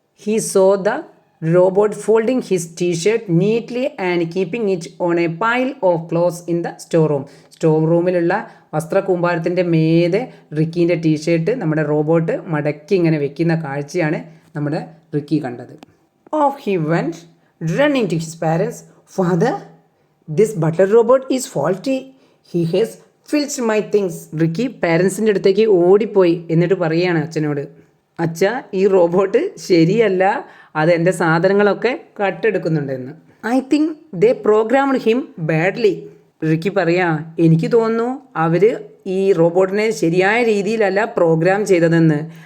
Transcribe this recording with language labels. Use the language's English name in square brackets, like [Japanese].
[English] He saw the robot folding his T-shirt neatly and keeping it on a pile of clothes in the store room. [Malayalam] Store റൂമിലുള്ള വസ്ത്രക്കൂമ്പാരത്തിൻ്റെ മേതെ റിക്കീൻ്റെ T shirt നമ്മുടെ robot മടക്കി ഇങ്ങനെ വെക്കുന്ന കാഴ്ചയാണ് നമ്മുടെ Ricky കണ്ടത്. [English] Off he went running to his parents. Father, this butler robot is faulty. He has filched my things. [Malayalam] Ricky പാരൻസിൻ്റെ അടുത്തേക്ക് ഓടിപ്പോയി. എന്നിട്ട് പറയുകയാണ് അച്ഛനോട്, അച്ഛ ഈ റോബോട്ട് ശരിയല്ല, അത് എൻ്റെ സാധനങ്ങളൊക്കെ കട്ടെടുക്കുന്നുണ്ടെന്ന്. [English] I think they programmed him badly. [Malayalam] Ricky പറയാ, എനിക്ക് തോന്നുന്നു അവർ ഈ റോബോട്ടിനെ ശരിയായ രീതിയിലല്ല പ്രോഗ്രാം ചെയ്തതെന്ന്.